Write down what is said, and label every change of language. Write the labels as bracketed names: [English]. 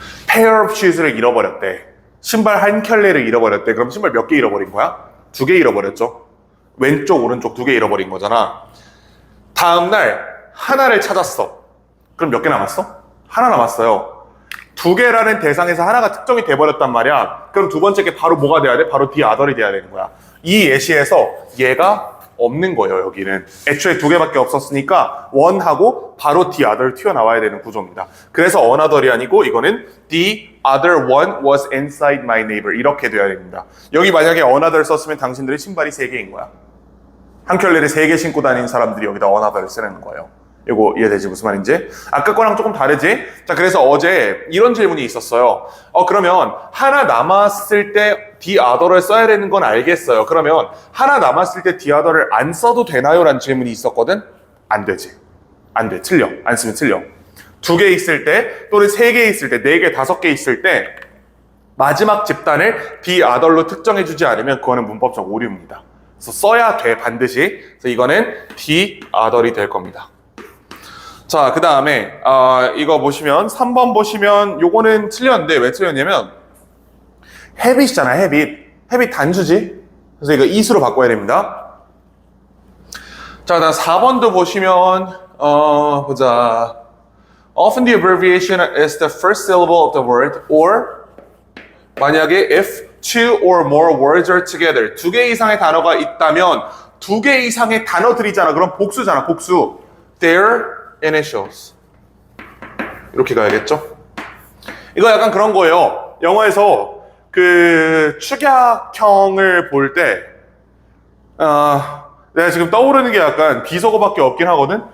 [English] pair of shoes [Korean] 를 잃어버렸대. 신발 한 켤레를 잃어버렸대. 그럼 신발 몇 개 잃어버린 거야? 2개 잃어버렸죠. 왼쪽 오른쪽 2개 잃어버린 거잖아. 다음날 하나를 찾았어. 그럼 몇 개 남았어? 하나 남았어요. 2개라는 대상에서 하나가 특정이 돼버렸단 말이야. 그럼 두 번째 게 바로 뭐가 돼야 돼? 바로 the other이 돼야 되는 거야. 이 예시에서 얘가 없는 거예요. 여기는 애초에 두 개밖에 없었으니까 one하고 바로 the other 튀어나와야 되는 구조입니다. 그래서 another이 아니고 이거는 [English] the other one was inside my neighbor [Korean] 이렇게 돼야 됩니다. 여기 만약에 another 썼으면 당신들의 신발이 3개인 거야. 한 켤레를 3개 신고 다니는 사람들이 여기다 another를 쓰는 거예요. 이거 이해되지? 무슨 말인지? 아까 거랑 조금 다르지? 자, 그래서 어제 이런 질문이 있었어요. 그러면 하나 남았을 때 the other를 써야 되는 건 알겠어요. 그러면 하나 남았을 때 the other를 안 써도 되나요? 라는 질문이 있었거든? 안 되지. 안 돼. 틀려. 안 쓰면 틀려. 2개 있을 때 또는 3개 있을 때 4개, 5개 있을 때 마지막 집단을 the other로 특정해주지 않으면 그거는 문법적 오류입니다. 그래서 써야 돼. 반드시. 그래서 이거는 the other이 될 겁니다. 자, 그 다음에 이거 보시면 3번 보시면 요거는 틀렸는데 왜 틀렸냐면 habit이잖아. habit 단수지. 그래서 이거 is로 바꿔야 됩니다. 자, 그다음 4번도 보시면 보자. [English] Often the abbreviation is the first syllable of the word or [Korean] 만약에 [English] if two or more words are together [Korean] 2개 이상의 단어가 있다면 2개 이상의 단어들이잖아. 그럼 복수잖아. 복수. [English] Their initials [Korean] 이렇게 가야겠죠? 이거 약간 그런 거예요. 영어에서 그 축약형을 볼 때 내가 지금 떠오르는 게 약간 비속어밖에 없긴 하거든?